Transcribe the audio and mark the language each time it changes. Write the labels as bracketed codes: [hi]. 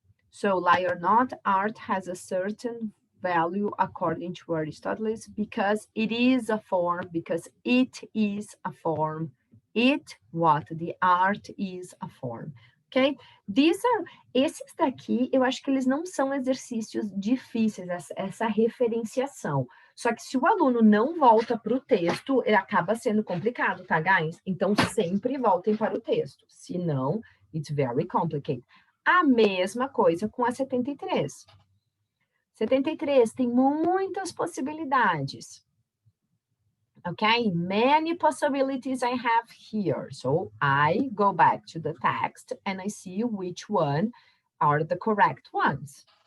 [en] So lie or not, art has a certain value according to Aristotle because it is a form, because it is a form. It, what? The art is a form. Ok? [pt] Esses daqui, eu acho que eles não são exercícios difíceis, essa referenciação. Só que se o aluno não volta para o texto, ele acaba sendo complicado, tá, guys? Então, sempre voltem para o texto. Se não, [en] it's very complicated. [pt] A mesma coisa com a 73. 73 tem muitas possibilidades. [en] Okay, many possibilities I have here. So I go back to the text and I see which one are the correct ones.